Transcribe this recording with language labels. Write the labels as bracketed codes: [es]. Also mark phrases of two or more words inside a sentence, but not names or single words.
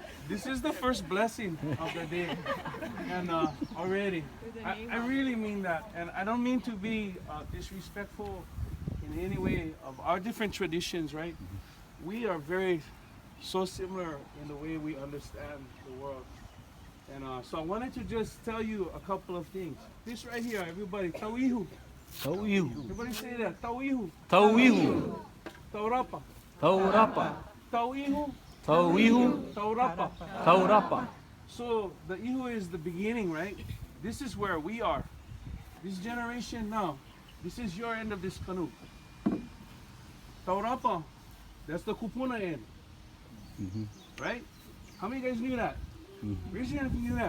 [en] This is the first blessing of the day, and already, I really mean that, and I don't mean to be disrespectful in any way of our different traditions, right? We are very so similar in the way we understand the world, and so I wanted to just tell you a couple of things. This right here, everybody, tawihu. Tauihu. Everybody say that, tawihu. Tauihu. Taurapa. Taurapa. Tawihu. Tauihu. Taurapa. Taurapa. So the ihu is the beginning, right? This is where we are. This generation now, this is your end of this canoe. Taurapa, that's the kupuna end. Right? How many guys knew that? Raise your hand if you knew that.